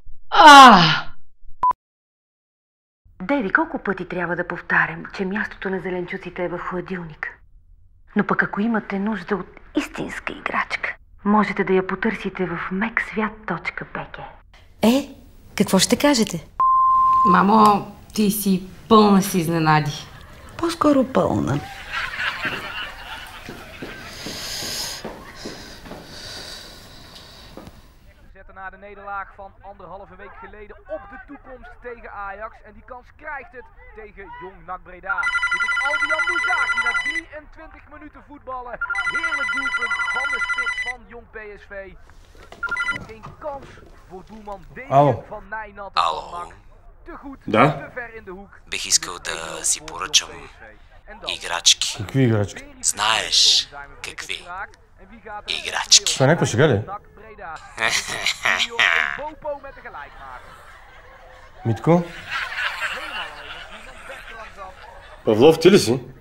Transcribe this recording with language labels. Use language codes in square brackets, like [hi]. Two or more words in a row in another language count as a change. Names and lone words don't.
[bg] Дейви, колко пъти трябва да повтарям, че мястото на зеленчуците е в хладилника? Но пък ако имате нужда от истинска играчка, можете да я потърсите в meksviat.bg. Какво ще кажете? Мамо, ти си пълна с изненади. По-скоро пълна. [nl] Na de nederlaag van 1,5 week geleden op de toekomst tegen Ajax. En die kans krijgt het tegen Jong NAC Breda. Dit is Albian Bouzaki na 23 minuten voetballen. Heerlijk doelpunt van de spits van Jong PSV. Geen kans voor doelman Degen van Nijnat van NAC. Te goed, te ver in de hoek. [bg] Бих искал да си поръчам играчки. Какви играчки? Знаеш какви играчки. Това някаква шега ли? Митко? Павлов, ти ли си?